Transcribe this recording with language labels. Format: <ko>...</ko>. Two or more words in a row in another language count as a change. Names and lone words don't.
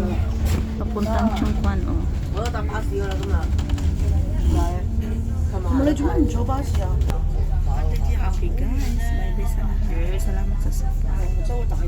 <tl>Papuntang Chongquan, oh.</tl> <yue>我都搭巴士㗎啦，今日。你做乜唔坐巴士啊？</yue> <en>Okay guys, bye bye</en> <tl>sa lahat. Salamat sa support.</tl>